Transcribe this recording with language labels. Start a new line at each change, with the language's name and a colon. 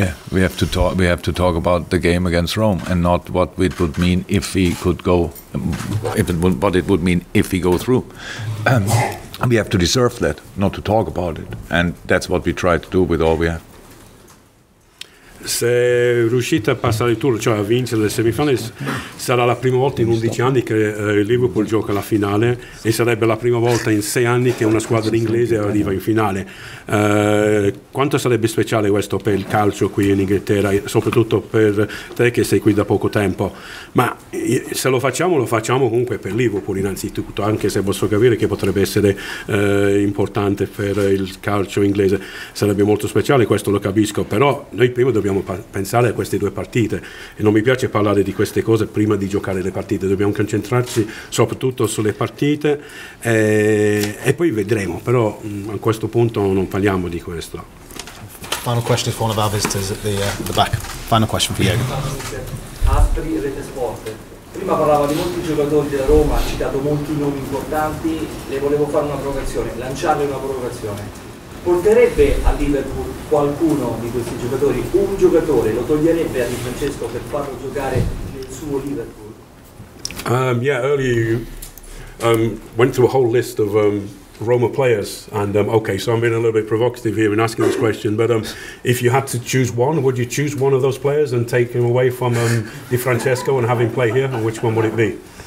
English: We have to talk about the game against Rome and not what it would mean if we could go, what it would mean if we go through. We have to deserve that, not to talk about it, and that's what we try to do with all we have.
Italian: Se riuscite a passare il tour, cioè a vincere le semifinali, sarà la prima volta in 11 anni che il Liverpool gioca la finale e sarebbe la prima volta in 6 anni che una squadra inglese arriva in finale. Quanto sarebbe speciale questo per il calcio qui in Inghilterra, soprattutto per te che sei qui da poco tempo? Ma se lo facciamo comunque per Liverpool innanzitutto, anche se posso capire che potrebbe essere importante per il calcio inglese. Sarebbe molto speciale, questo lo capisco, però noi prima dobbiamo pensare a queste due partite e non mi piace parlare di queste cose prima di giocare le partite, dobbiamo concentrarci soprattutto sulle partite e poi vedremo, però a questo punto non parliamo di questo.
English: Final question for one of our visitors at the back. Final question for you. Aspri, Rete Sport.
Italian: Prima parlava di molti giocatori della Roma, ha citato molti nomi importanti, le volevo fare una provocazione, lanciarle una provocazione. Porterebbe a Liverpool qualcuno di questi giocatori, un giocatore, lo toglierebbe a Di Francesco per farlo giocare nel suo Liverpool?
English: Earlier went through a whole list of Roma players, and okay, so I'm being a little bit provocative here in asking this question, but if you had to choose one, would you choose one of those players and take him away from Di Francesco and have him play here, and which one would it be?